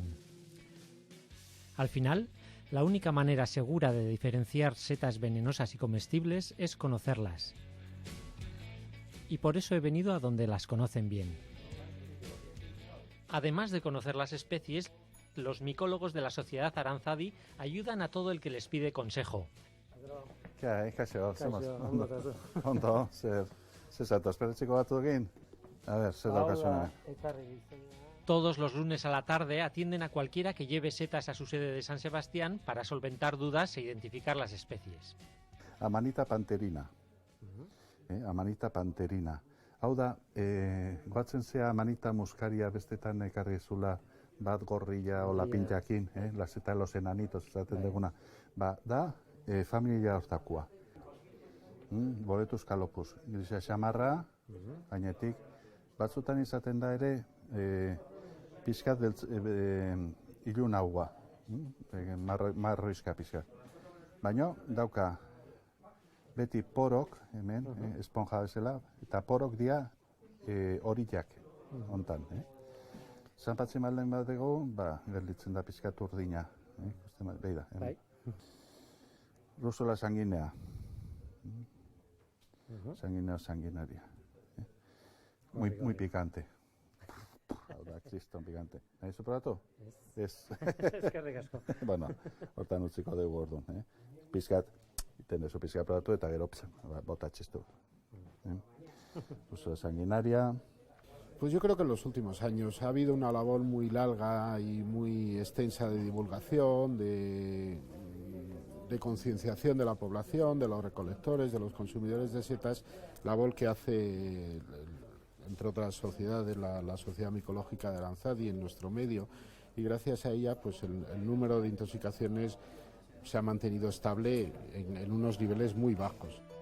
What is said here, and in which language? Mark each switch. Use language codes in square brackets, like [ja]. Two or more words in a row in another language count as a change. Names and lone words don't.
[es] Al final, la única manera segura de diferenciar setas venenosas y comestibles es conocerlas. Y por eso he venido a donde las conocen bien. Además de conocer las especies, los micólogos de la Sociedad Aranzadi ayudan a todo el que les pide consejo. [eu] Ondo, zer zatoz, perretxiko batzuk egin? A ver, zer daukasuna. [es] Todos los lunes a la tarde atienden a cualquiera que lleve setas a su sede de San Sebastián para solventar dudas e identificar las especies. Amanita panterina. Amanita panterina. [eu] Hau da, goatzen zea amanita muskaria bestetan ekarri zula bat gorrilla o lapintakin, [es] la seta de los enanitos, [eu] esaten duguna. Da, familia hortakoa. Boletus calopus. Grisa xamarra, gainetik. Batzutan izaten da ere, pixkat ilun haua. Marroizka pixkat. Baina, dauka, beti porok, hemen, esponja bezala, eta porok dia horillak, hontan. Zanpatzen malden bat dugu, gelditzen da pixkat urdina. Beida, hemen. Rúsula sanguinea. Sanguinaria. [es] Muy picante. [eu] Hau da, kriston picante. Nahi zupratu? Ez. Eskerrik asko. Bueno, hortan utziko dugu orduan. Pixkat, iten dezu pixkat probatu eta gero bota txistu. Rúsula sanguinaria. [es] Pues yo creo que en los últimos años ha habido una labor muy larga y muy extensa de divulgación, de concienciación de la población, de los recolectores, de los consumidores de setas, labor que hace, entre otras sociedades, la Sociedad Micológica de Aranzadi en nuestro medio, y gracias a ella pues el número de intoxicaciones se ha mantenido estable en unos niveles muy bajos.